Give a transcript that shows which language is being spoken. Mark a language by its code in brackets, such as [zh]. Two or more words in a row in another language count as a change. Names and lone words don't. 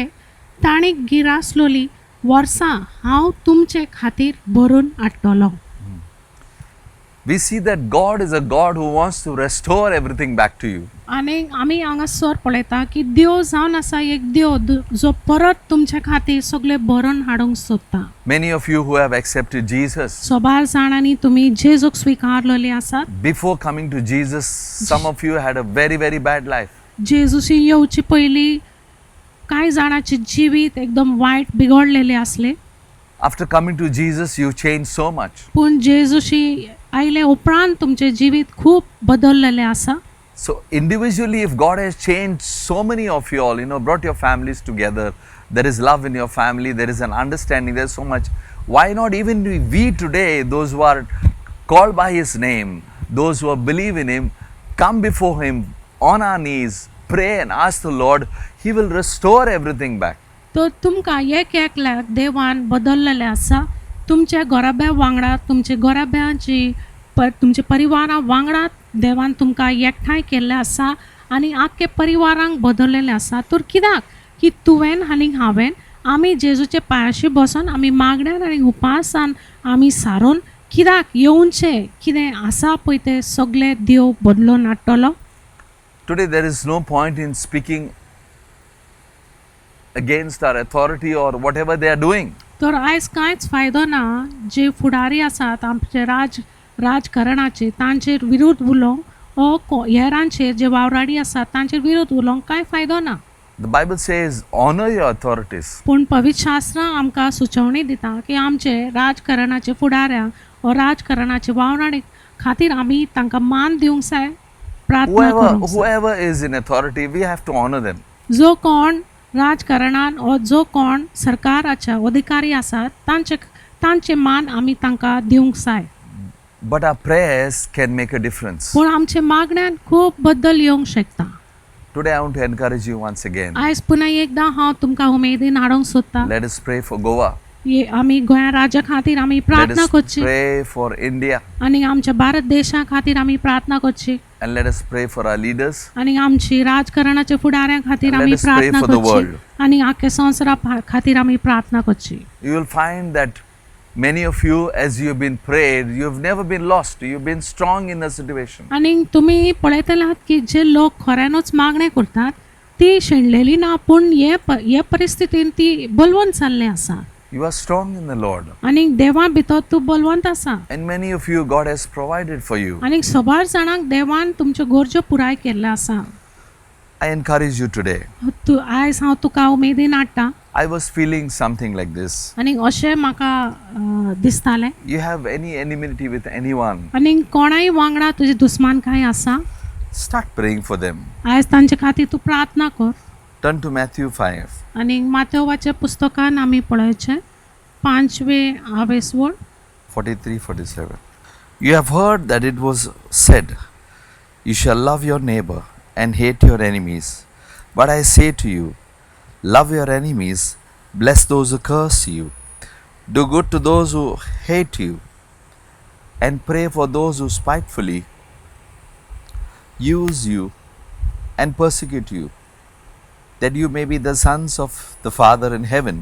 [kok] तांणी गिरासलोली वर्सां हांव तुमचे खातीर भरून हाडटलो. [en] we see that God is a God who wants to restore everything back to you. [kok] आनी आमी हांगासर पळयता की देव जावन आसा एक देव जो परत तुमच्या खातीर सगळें भरून हाडूंक सोदता. [en] Many of you who have accepted Jesus, [kok] सोबार जाणांनी तुमी जेजूक स्विकारलेले आसात. [en] before coming to Jesus, some of you had a very, very bad life. [kok] जेजूशी येवचे पयलीं कांय जाणांचे जिवीत एकदम वायट बिगडलेले आसले. [en] After coming to Jesus, you changed so much. [kok] पूण जेजूशी आयले उपरांत तुमचे जिवीत खूब बदललेले आसा. [en] So individually, if God has changed so many of you all, brought your families together, there is love in your family, there is an understanding, there's so much. Why not even we today, those who are called by His name, those who believe in Him, come before Him on our knees, pray and ask the Lord, He will restore everything back. [kok] तो तुमकां एक एकल्याक देवान बदललेले आसा. तुमच्या घराब्या वांगडा तुमचे घराब्याची तुमचे परिवारा वांगडा देवान तुमकां एकठांय केल्ले आसा आनी आख्खे परिवारांक बदललेले आसा. तर कित्याक की तुवें आनी हांवें आमी जेजूचे पांयाशी बसून आमी मागण्यान आनी उपासान आमी सारून कित्याक येवचे कितें आसा पळय तें सगळें देव बदलून हाडटलो. [en] Today there is no point in speaking against our authority or whatever they are doing. [kok] तर आयज कांयच फायदो ना जे फुडारी आसात आमचे राजकारणाचे तांचेर विरोध उलोवंक ओ हेरांचेर जे वावराडी आसात तांचेर विरोध उलोवंक कांय फायदो ना. [en] The Bible says, honor your authorities. [kok] पूण पवित्र शास्त्र आमकां सुचोवणी दिता की आमचे राजकारणाचे फुडाऱ्यांक ओ राजकारणाचे वावराडी खातीर आमी तांकां मान दिवंक जाय, प्रार्थना करूंक जाय. [en] Whoever is in authority, we have to honor them. [kok] जो कोण राजकारणान ओ जो कोण सरकाराचे अधिकारी आसात तांचे मान आमी तांकां दिवंक जाय. [en] But our prayers can make a difference. [kok] पूण आमचे मागण्यान खूब बदल येवंक शकता. [en] Today I want to encourage you once again. [kok] आयज पुन्हा एकदां हांव तुमकां उमेदीन हाडूंक सोदता. [en] Let us pray for Goa. [kok] आमी गोंया राज्या खातीर आमी [en] Let [kok] प्रार्थना [en] us [kok] करची [en] pray for India. [kok] आनी आमच्या भारत देशा खातीर आमी प्रार्थना करची [en] And let us pray for our leaders. [kok] आनी आमची राजकारणाच्या फुडाऱ्यां खातीर [en] And let [kok] आमी [en] us pray [kok] प्रार्थना [en] for the [kok] करची [en] world. [kok] आनी आख्या संवसारा खातीर आमी प्रार्थना करची. [en] You will find that many of you, as you have been prayed, you have never been lost. You have been strong in the situation. [kok] आनी तुमी पळयतले की जे लोक खऱ्यानूच मागणे करतात ती शेणलेली ना, पूण हे परिस्थितीन ती बलवंत जाल्ले आसा. [en] You are strong in the Lord. [kok] आनी देवा भितर तूं बलवंत आसा. [en] And many of you, God has provided for you. [kok] आनी सबार जाणांक देवान तुमच्यो गरजो पुराय केल्लो आसा. [en] I encourage you today. [kok] तूं आयज हांव तुका उमेदीन हाडटा. [en] I was feeling something like this. [kok] आनी अशें म्हाका दिसतालें. [en] You have any enmity with anyone, [kok] आनी कोणाय वांगडा तुजी दुस्मानकाय आसा, [en] start praying for them. [kok] आयज तांचे खातीर तूं प्रार्थना कर. [en] Turn to Matthew 5. [kok] आनी माथेवाच्या पुस्तकान आमी पळयचें 5वें आवेसवड 43-47. [en] You have heard that it was said, you shall love your neighbor and hate your enemies. But I say to you, love your enemies, bless those who curse you, do good to those who hate you, and pray for those who spitefully use you and persecute you, that you may be the sons of the Father in heaven.